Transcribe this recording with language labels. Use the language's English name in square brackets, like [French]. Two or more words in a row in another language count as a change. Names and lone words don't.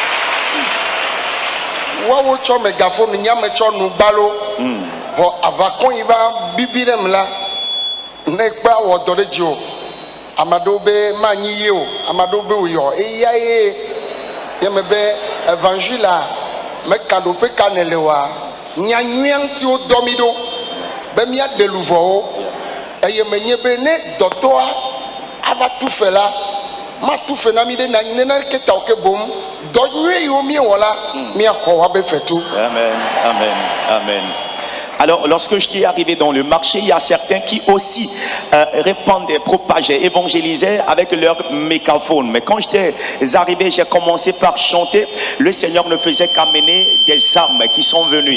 [Ewe] Wawo tsɔ mégaphone nyame tsɔ nu gbalo xɔ avakɔ yi va bibi ɖem la ne kpe awɔ dɔ ɖe dzi o ame aɖewo be manyi ye o ame aɖewo be wòyɔ eya ye yeme be évangile meka ɖoƒe ka ne le wa nyanyuia ŋuti wodɔ mi ɖo be míaɖe luvɔwo eye menye be ne dɔtɔa ava tu fe la ma tu fe na mi ɖe neneke ta wo ke bom dɔ nyuie yiwo miewɔ la míaxɔ woabe fetu. [French] Amen, amen, amen. Alors, lorsque je suis arrivé dans le marché, il y a certains qui aussi répandaient, propageaient, évangélisaient avec leur mégaphone. Mais quand j'étais arrivé, j'ai commencé par chanter. Le Seigneur ne faisait qu'amener des âmes qui sont venues.